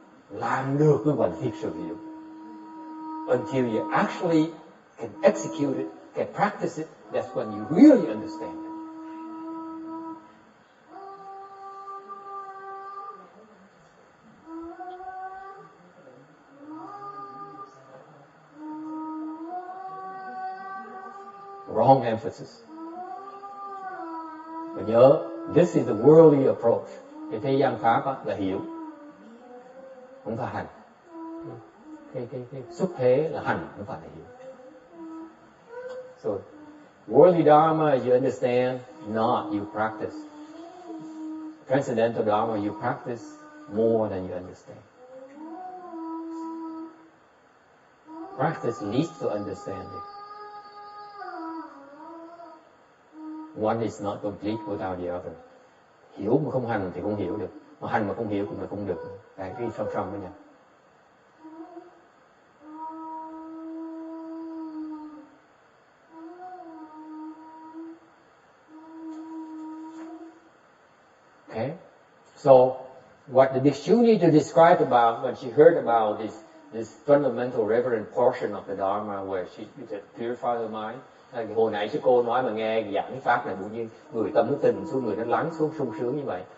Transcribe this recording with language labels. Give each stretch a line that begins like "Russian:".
Vietnamese: Làm được mới gọi là thực sự hiểu.
English: Until you actually can execute it, can practice it, that's when you really understand it. Wrong emphasis.
Vietnamese: Và nhớ,
English: this is the worldly approach.
Vietnamese: Cái thế gian pháp là hiểu, không phải hành. Cái xuất thế là hành, không phải là hiểu.
English: So, worldly dharma you understand, not you practice. Transcendental dharma you practice more than you understand. Practice leads to understanding. One is not complete without the other.
Vietnamese: Hiểu mà không hành thì không hiểu được, mà hành mà không hiểu cũng là không được. Tại cái song song với nhau.
English: Okay, so what the Bhikshu need to describe about when she heard about this fundamental reverent portion of the Dharma where she purified her mind.
Vietnamese: Hồi nãy sư cô nói mà nghe giảng pháp này bỗng nhiên người tâm nó tình xuống, người nó lắng xuống sung sướng như vậy.